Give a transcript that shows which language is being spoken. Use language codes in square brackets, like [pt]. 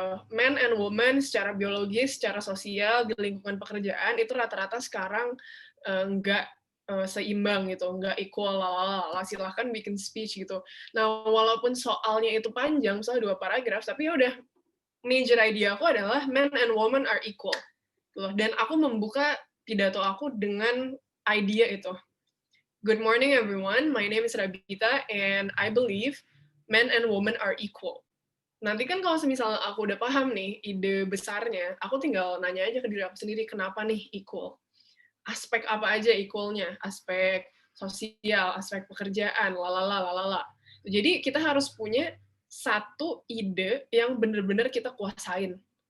[en] Men and women [id] secara biologis, secara sosial, di lingkungan pekerjaan, itu rata-rata sekarang nggak seimbang gitu, nggak equal, silahkan bikin speech gitu. Nah, walaupun soalnya itu panjang, misalnya 2 paragraf, tapi ya udah, [en] major idea [id] aku adalah [en] men and women are equal. [id] Dan aku membuka pidato aku dengan idea itu. [en] Good morning everyone, my name is Rabita, and I believe men and women are equal. [id] Nanti kan kalau misalnya aku udah paham nih ide besarnya, aku tinggal nanya aja ke diri aku sendiri, kenapa nih equal? Aspek apa aja equalnya? Aspek sosial, aspek pekerjaan, lalala. Jadi kita harus punya satu ide yang benar-benar kita kuasain.